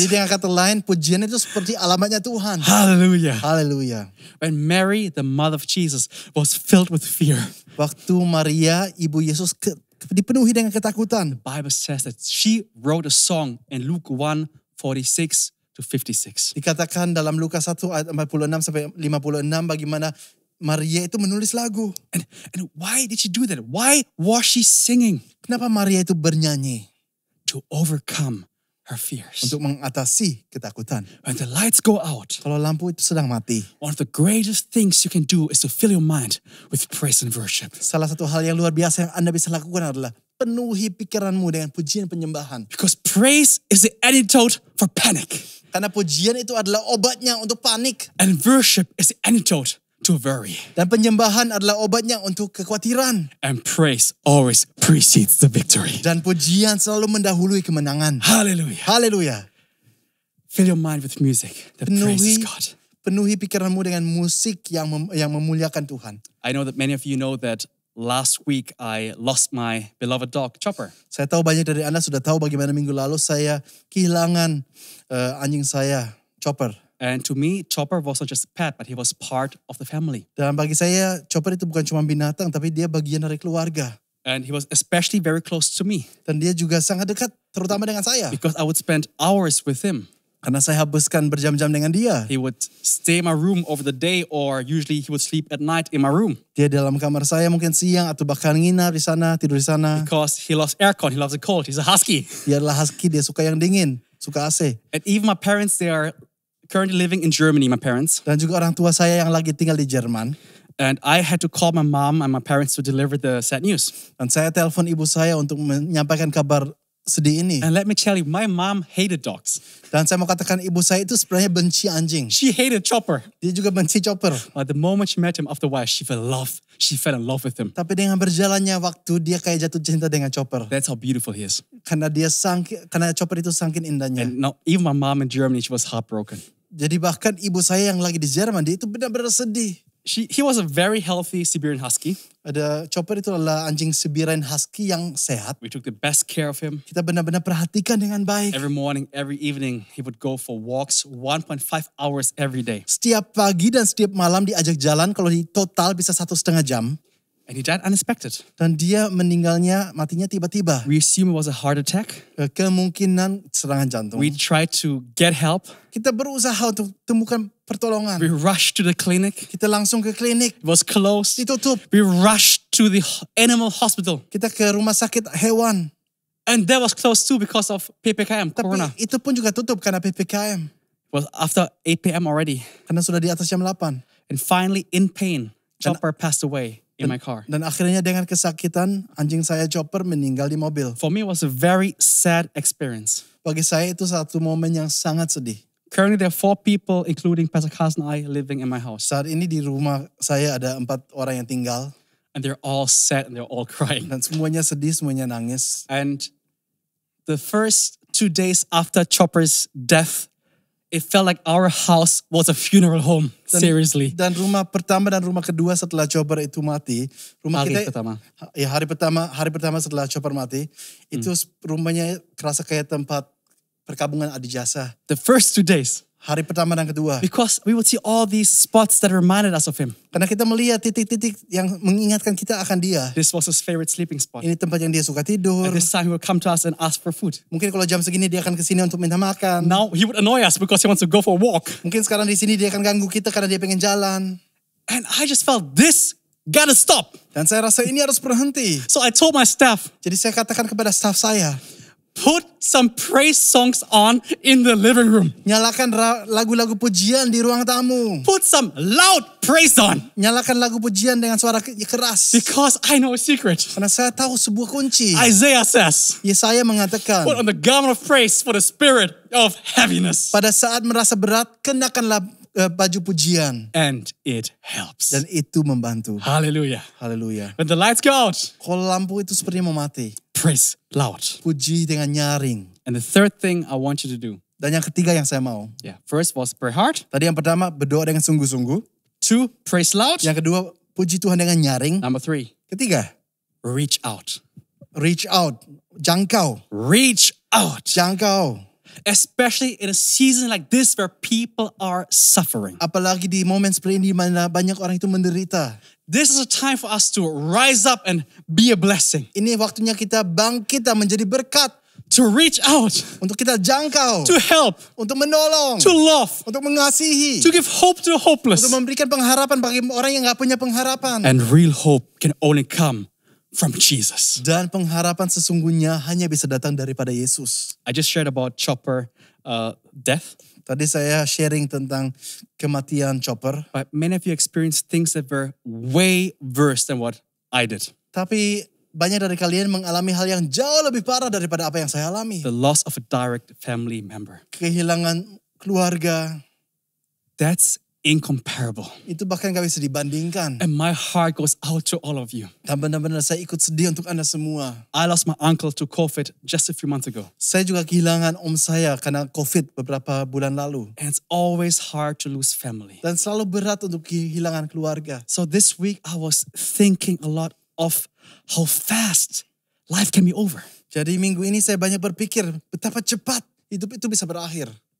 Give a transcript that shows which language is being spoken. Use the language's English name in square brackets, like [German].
[Indonesian] Jadi dengan kata lain, pujian itu seperti alamatnya Tuhan. [English] Hallelujah. [Indonesian] Haleluya. [English] When Mary, the mother of Jesus, was filled with fear, [Indonesian] Waktu Maria, ibu Yesus dipenuhi dengan ketakutan. [English] the Bible says that she wrote a song in Luke 1:46 to 56. [Indonesian] Dikatakan dalam Lukas 1 ayat 46 sampai 56 bagaimana Maria itu menulis lagu. [English] And why did she do that? Why was she singing? [Indonesian] Kenapa Maria itu bernyanyi? [English] To overcome her fears. [Indonesian] Untuk mengatasi ketakutan. [English] When the lights go out, [Indonesian] Kalau lampu itu sedang mati, [English] one of the greatest things you can do is to fill your mind with praise and worship. [Indonesian] salah satu hal yang luar biasa yang Anda bisa lakukan adalah penuhi pikiranmu dengan pujian penyembahan. [English] Because praise is the antidote for panic. [Indonesian] Karena pujian itu adalah obatnya untuk panik. [English] And worship is the antidote to worry. [Indonesian] Dan penyembahan adalah obatnya untuk kekhawatiran. [English] And praise always precedes the victory. [Indonesian] Dan pujian selalu mendahului kemenangan. [English] Hallelujah. [Indonesian] Haleluya. [English] Fill your mind with music that praises [Indonesian] Penuhi, [English] God. [Indonesian] penuhi pikiranmu dengan musik yang memuliakan Tuhan. [English] I know that many of you know that last week I lost my beloved dog, Chopper. [Indonesian] Saya tahu banyak dari Anda sudah tahu bagaimana minggu lalu saya kehilangan anjing saya, Chopper. [English] And to me, Chopper wasn't just a pet, but he was part of the family. [Indonesian] Dan bagi saya, Chopper itu bukan cuma binatang, tapi dia bagian dari keluarga. [English] And he was especially very close to me [Indonesian] Dan dia juga sangat dekat, terutama dengan saya. [English] because I would spend hours with him. [Indonesian] Karena saya habiskan berjam-jam dengan dia. [English] He would stay in my room over the day, or usually he would sleep at night in my room [Indonesian] Dia dalam kamar saya mungkin siang atau bahkan nginap di sana, tidur di sana. [English] because he loves aircon, he loves the cold, he's a husky. [Indonesian] Dia adalah husky, dia suka yang dingin, suka AC. [English] And even my parents, they are currently living in Germany, my parents. [Indonesian] Dan juga orang tua saya yang lagi tinggal di Jerman. [English] And I had to call my mom and my parents to deliver the sad news. [Indonesian] Dan saya telepon ibu saya untuk menyampaikan kabar sedih ini. [English] And let me tell you, my mom hated dogs. [Indonesian] Dan saya mau katakan ibu saya itu sebenarnya benci anjing. [English] She hated Chopper. [Indonesian] Dia juga benci Chopper. [English] But the moment she met him after a while, she fell in love with him. [Indonesian] Tapi dengan berjalannya waktu, dia kayak jatuh cinta dengan Chopper. [English] That's how beautiful he is. [Indonesian] Karena Chopper itu saking indahnya. [English] And now, even my mom in Germany, she was heartbroken. [Indonesian] Jadi bahkan ibu saya yang lagi di Jerman, dia itu benar-benar sedih. [English] He was a very healthy Siberian Husky. [Indonesian] Ada Chopper itu adalah anjing Siberian Husky yang sehat. [English] We took the best care of him. [Indonesian] Kita benar-benar perhatikan dengan baik. [English] Every morning, every evening, he would go for walks 1.5 hours every day. [Indonesian] Setiap pagi dan setiap malam diajak jalan, kalau di total bisa 1,5 jam. [English] And he died unexpected. [Indonesian] Dan dia matinya tiba-tiba. [English] We assume it was a heart attack. [Indonesian] Kemungkinan serangan jantung. [English] We tried to get help. [Indonesian] Kita berusaha untuk temukan pertolongan. [English] We rushed to the clinic. [Indonesian] Kita langsung ke klinik, [English] It was closed. [Indonesian] ditutup. [English] We rushed to the animal hospital. [Indonesian] Kita ke rumah sakit hewan. [English] And that was closed too because of PPKM, [Indonesian] Tapi [English] Corona. [Indonesian] itu pun juga tutup karena PPKM. [English] It was after 8 p.m. already. [Indonesian] Karena sudah di atas jam 8. [English] And finally, in pain, Chopper passed away in my car. [Indonesian] Dan akhirnya dengan kesakitan, anjing saya Chopper meninggal di mobil. [English] For me, it was a very sad experience. [Indonesian] Bagi saya itu satu momen yang sangat sedih. [English] Currently, there are 4 people, including Pastor Carson and I, living in my house. [Indonesian] Saat ini di rumah saya ada 4 orang yang tinggal. [English] And they're all sad and they're all crying. [Indonesian] Dan semuanya sedih, semuanya nangis. [English] And the first 2 days after Chopper's death, it felt like our house was a funeral home. Seriously. [Indonesian] Dan rumah pertama dan rumah kedua setelah Chopper itu mati, rumah Hari kita pertama. ya hari pertama setelah Chopper mati, itu rumahnya kerasa kayak tempat perkabungan adijasa. [English] The first 2 days. [Indonesian] Hari pertama dan kedua. [English] Because we would see all these spots that reminded us of him. [Indonesian] Karena kita melihat titik-titik yang mengingatkan kita akan dia. [English] This was his favorite sleeping spot. [Indonesian] Ini tempat yang dia suka tidur. [English] At this time he would come to us and ask for food. [Indonesian] Mungkin kalau jam segini dia akan kesini untuk minta makan. [English] Now he would annoy us because he wants to go for a walk. [Indonesian] Mungkin sekarang di sini dia akan ganggu kita karena dia pengen jalan. [English] And I just felt this gotta stop. [Indonesian] Dan saya rasa ini harus berhenti. [English] So I told my staff, [Indonesian] Jadi saya katakan kepada staff saya, [English] put some praise songs on in the living room. [Indonesian] nyalakan lagu-lagu pujian di ruang tamu. [English] Put some loud praise on. [Indonesian] Nyalakan lagu pujian dengan suara keras. [English] Because I know a secret. [Indonesian] Karena saya tahu sebuah kunci. [English] Isaiah says, [Indonesian] Yesaya mengatakan, [English] put on the garment of praise for the spirit of heaviness. [Indonesian] pada saat merasa berat, kenakanlah baju pujian. [English] And it helps. [Indonesian] Dan itu membantu. [English] Hallelujah. [Indonesian] Haleluya. [English] When the lights go out, [Indonesian] Kalau lampu itu sepertinya mau mati, [English] praise loud. [Indonesian] puji dengan nyaring. [English] And the third thing I want you to do. [Indonesian] Dan yang ketiga yang saya mau. [English] First was pray hard. [Indonesian] Tadi yang pertama, berdoa dengan sungguh-sungguh. [English] 2, praise loud. [Indonesian] Yang kedua, puji Tuhan dengan nyaring. [English] Number 3, [Indonesian] Ketiga, [English] reach out. reach out. [Indonesian] Jangkau. [English] Reach out. [Indonesian] Jangkau. [English] Especially in a season like this where people are suffering. [Indonesian] Apalagi di momen seperti ini di mana banyak orang itu menderita. [English] This is a time for us to rise up and be a blessing. [Indonesian] Ini waktunya kita bangkit dan menjadi berkat. [English] To reach out. [Indonesian] Untuk kita jangkau. [English] To help. [Indonesian] Untuk menolong. [English] To love. [Indonesian] Untuk mengasihi. [English] To give hope to the hopeless. [Indonesian] Untuk memberikan pengharapan bagi orang yang gak punya pengharapan. [English] And real hope can only come from Jesus. [Indonesian] Dan pengharapan sesungguhnya hanya bisa datang daripada Yesus. [English] I just shared about Chopper death. [Indonesian] Tadi saya sharing tentang kematian Chopper. [English] But many of you experienced things that were way worse than what I did. [Indonesian] Tapi banyak dari kalian mengalami hal yang jauh lebih parah daripada apa yang saya alami. [English] The loss of a direct family member. [Indonesian] Kehilangan keluarga. [English] That's incomparable. [Indonesian] Itu bahkan gak bisa dibandingkan. [English] And my heart goes out to all of you. [Indonesian] Dan benar-benar saya ikut sedih untuk Anda semua. [English] I lost my uncle to COVID just a few months ago. [Indonesian] Saya juga kehilangan om saya karena COVID beberapa bulan lalu. [English] And it's always hard to lose family. [Indonesian] Dan selalu berat untuk kehilangan keluarga. [English] So this week I was thinking a lot of how fast life can be over. [Indonesian] Jadi minggu ini saya banyak berpikir betapa cepat hidup itu bisa berakhir.